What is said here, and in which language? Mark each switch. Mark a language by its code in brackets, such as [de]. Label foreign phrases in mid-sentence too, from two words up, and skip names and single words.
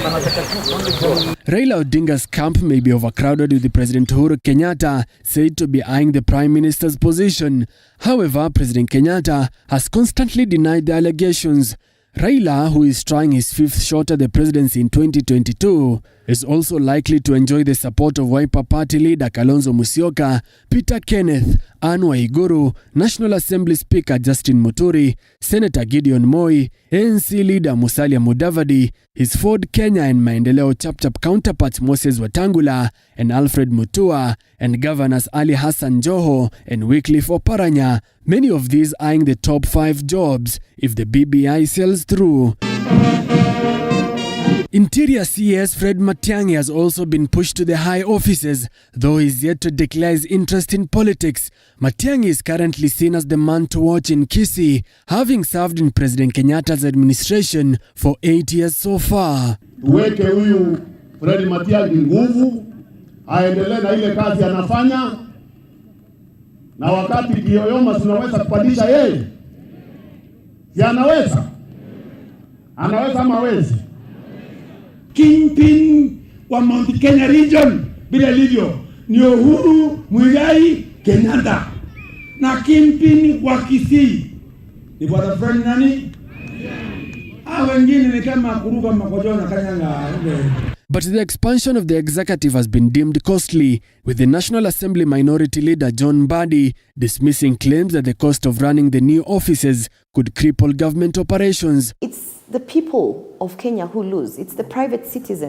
[en] Raila Odinga's camp may be overcrowded, with the President Uhuru Kenyatta said to be eyeing the Prime Minister's position. However, President Kenyatta has constantly denied the allegations. Raila, who is trying his 5th shot at the presidency in 2022, is also likely to enjoy the support of Wiper Party leader Kalonzo Musyoka, Peter Kenneth, Anne Waiguru, National Assembly Speaker Justin Muturi, Senator Gideon Moi, ANC leader Musalia Mudavadi, his Ford Kenya and Maendeleo Chapchap counterparts Moses Wetangula and Alfred Mutua, and Governors Ali Hassan Joho and Wycliffe Oparanya, many of these eyeing the top 5 jobs if the BBI sails through. Interior CS Fred Matiang'i has also been pushed to the high offices, though he is yet to declare his interest in politics. Matiang'i is currently seen as the man to watch in Kisii, having served in President Kenyatta's administration for 8 years so far. [sw] Tuweke huyu Fred Matiang'i nguvu, aendelee na ile kazi anafanya, na wakati kiyoyoma tunaweza kupandisha yeye. Si anaweza? Anaweza ama hawezi? Kingpin wa Mount Kenya region bila ilivyo ni Uhuru Muigai Kenyatta, na kingpin wa Kisii ni bwana Fred nani? Wengine ni kama kuruka makojo na kanyanga. [en] But the expansion of the executive has been deemed costly, with the National Assembly Minority Leader John Mbadi dismissing claims that the cost of running the new offices could cripple government operations. It's the people of Kenya who lose. It's the private citizens.